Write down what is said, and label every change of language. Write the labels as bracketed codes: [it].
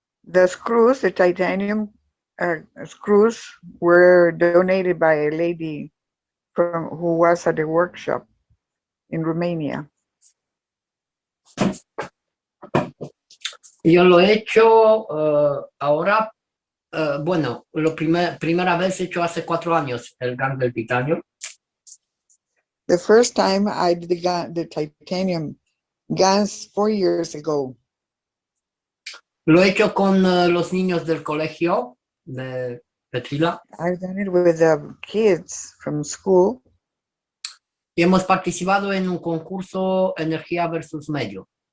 [en] The screws, the titanium screws, were donated by a lady who was at the workshop in Romania. [es] Yo lo he hecho ahora, bueno, primera vez hecho hace 4 años el GAN del titanio. [en] The first time I did the titanium GANs 4 years ago. [es] Lo he hecho con los niños del colegio de Trila [en] I've done it with the kids from school, [es] y hemos participado en un concurso Energía versus Medio.